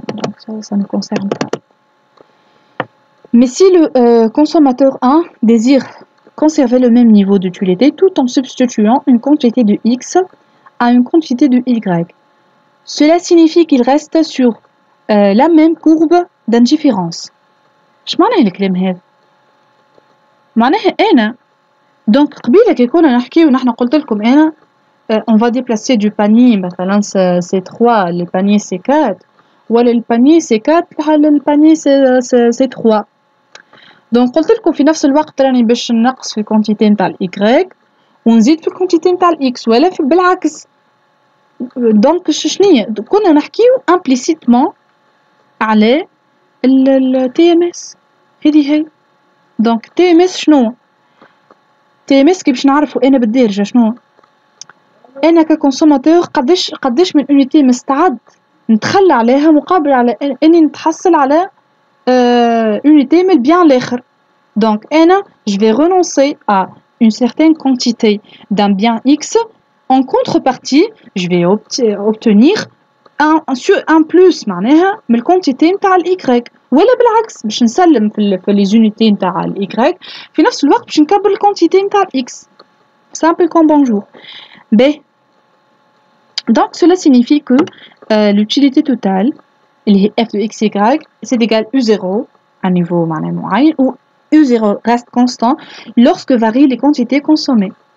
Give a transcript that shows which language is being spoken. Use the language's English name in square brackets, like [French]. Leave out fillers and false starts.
[French] Donc ça ne concerne pas. Mais si le consommateur 1 désire conserver le même niveau d'utilité tout en substituant une quantité de X à une quantité de Y, cela signifie qu'il reste sur la même courbe d'indifférence. [Arabic] اش معناه الكلام هذا؟ معناها أنا دونك قبيله كي كنا نحكي ونحن قلت لكم أنا [French] on va déplacer du panier [Arabic] مثلا C3 le panier C4 ولا le panier C4 le panier C3 دونك قلت لكم في نفس الوقت راني باش نقص في الكونتيتي نتاع الاي ونزيد في الكونتيتي نتاع الاكس ولا بالعكس. دونك شنيا كنا نحكيو امبليسيتمون على التي ام اس. هذه دونك تي ام اس شنو؟ تي ام اس كي باش نعرفوا انا بالدارجه شنو؟ انا ككونسوماتور قداش من اونيتي مستعد نتخلى عليها مقابل على اني نتحصل على [French] unité mais bien l'air. Donc, je vais renoncer à une certaine quantité d'un bien X. En contrepartie, je vais obtenir un plus [Arabic] معناها من ال [French] quantité نتاع الY. [Arabic] ولا بالعكس باش نسلم في [French] les unités [Arabic] نتاع الY في نفس الوقت باش نكبر الquantité نتاع X. [French] Simple comme bonjour. B. Donc, cela signifie que l'utilité totale [Arabic] اللي هي [French] f de x, y, c'est égal u0 à un niveau معين où u0 reste constant lorsque varient les quantités consommées.